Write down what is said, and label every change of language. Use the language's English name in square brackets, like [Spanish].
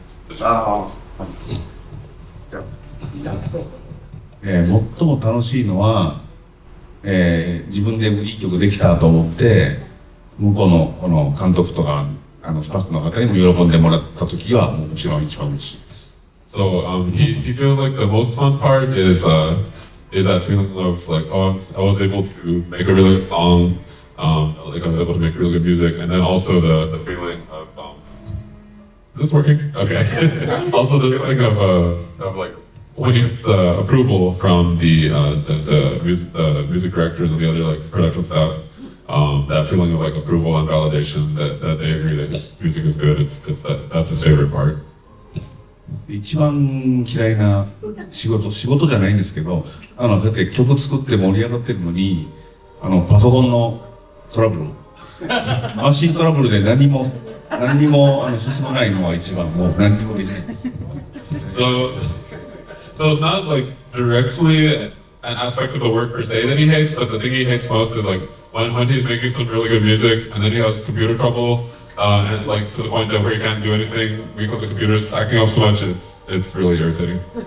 [Japanese] じゃあ最も楽しいのは、自分でいい曲できたと思って向こうのこの監督とかスタッフの方にも喜んでもらった時はもちろん一番嬉しいです。 [English] So he feels like the most fun part is that feeling of like, oh, I was able to make a really good song, like I was able to make really good music, and then also the feeling of is this working? Okay. Also the feeling of like poignant approval from the music directors and the other like production staff. That feeling of like approval and validation that they agree that his music is good. That's his favorite part. [Japanese] 一番嫌いな仕事じゃないんですけど、だって曲作って盛り上がってるのに、パソコンのトラブル、マシントラブルで何にも進まないのは一番もう何にもできないです。 [English] So it's not like directly an aspect of the work per se that he hates, but the thing he hates most is like when he's making some really good music and then he has computer trouble. And like to the point that where he can't do anything because the computer's acting up so much, it's really irritating.